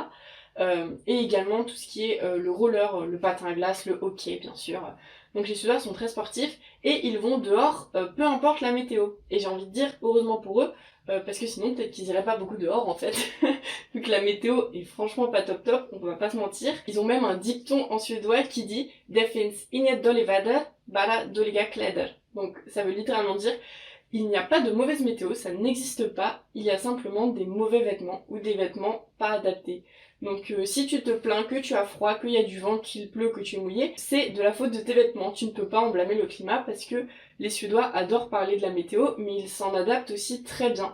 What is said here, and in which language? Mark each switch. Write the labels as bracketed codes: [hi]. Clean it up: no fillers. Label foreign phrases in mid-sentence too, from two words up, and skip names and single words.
[fr] Et également tout ce qui est le roller, le patin à glace, le hockey, bien sûr. Donc les Suédois sont très sportifs et ils vont dehors, peu importe la météo. Et j'ai envie de dire, heureusement pour eux, parce que sinon peut-être qu'ils iraient pas beaucoup dehors en fait, vu que la météo est franchement pas top top, on va pas se mentir. Ils ont même un dicton en suédois qui dit « [sv] Det finns inget dåligt väder, bara dåliga kläder ». [fr] Donc ça veut littéralement dire Il n'y a pas de mauvaise météo, ça n'existe pas, il y a simplement des mauvais vêtements ou des vêtements pas adaptés. Donc si tu te plains que tu as froid, qu'il y a du vent, qu'il pleut, que tu es mouillé, c'est de la faute de tes vêtements. Tu ne peux pas en blâmer le climat parce que les Suédois adorent parler de la météo, mais ils s'en adaptent aussi très bien.